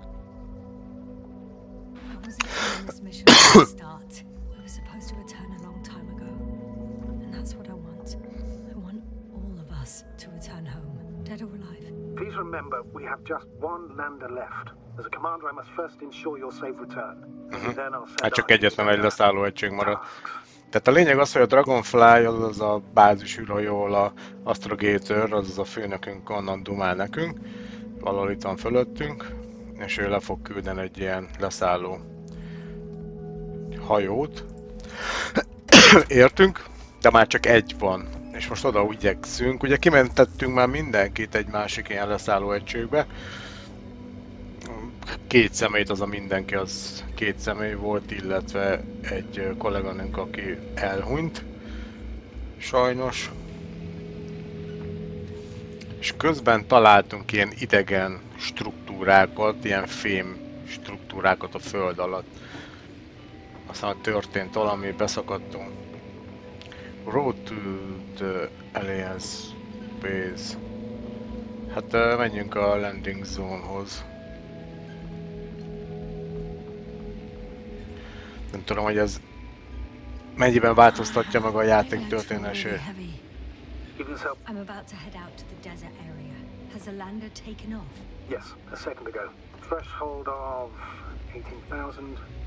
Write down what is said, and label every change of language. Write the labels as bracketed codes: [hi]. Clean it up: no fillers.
[en] I wasn't on this mission from the start. We were supposed to return a long time ago. And that's what I want. I want all of us to return home, dead or alive. Please remember, we have just one lander left. As a commander, I must first ensure your safe return. Then I'll send [hu] Hát csak [en] Artie [hu] egyetlen [en] to [hu] egy leszálló egység maradt. Tehát a lényeg az, hogy a Dragonfly az a bázis űrhajó, a Astrogator, az a főnökünk onnan dumál nekünk. Valahol itt van fölöttünk. És ő le fog küldeni egy ilyen leszálló hajót. Értünk, de már csak egy van. És most oda úgy igyekszünk. Ugye kimentettünk már mindenkit egy másik ilyen leszálló egységbe. 2 személyt, az a mindenki, az 2 személy volt, illetve egy kolléganőnk, aki elhunyt. Sajnos. És közben találtunk ilyen idegen struktúrákat, ilyen fém struktúrákat a föld alatt. Aztán történt valami, beszakadtunk. [en] Road to the Alliance Base. [hu] Hát menjünk a landing zone-hoz. Nem tudom, hogy ez mennyiben változtatja meg a játék történését. [en] I'm about to head out to the desert area. Has a lander taken off? Yes, a second ago. Threshold of 18,000.